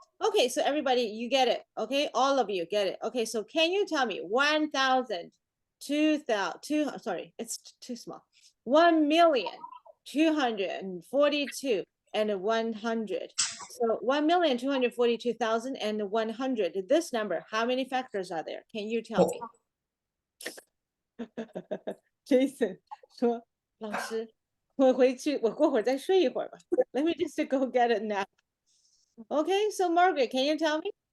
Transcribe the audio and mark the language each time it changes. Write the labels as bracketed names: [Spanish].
[English] Okay, so everybody, you get it. Okay, all of you get it. Okay, so can you tell me 1,000, 2,000, sorry, it's too small. 1,242,000 and 100. So 1,242,000 and 100. This number, how many factors are there? Can you tell me? [Chinese] Jason 说：“老师，我回去，我过会儿再睡一会儿吧。 [English] Let me just go get a nap. Okay, so Margaret, can you tell me?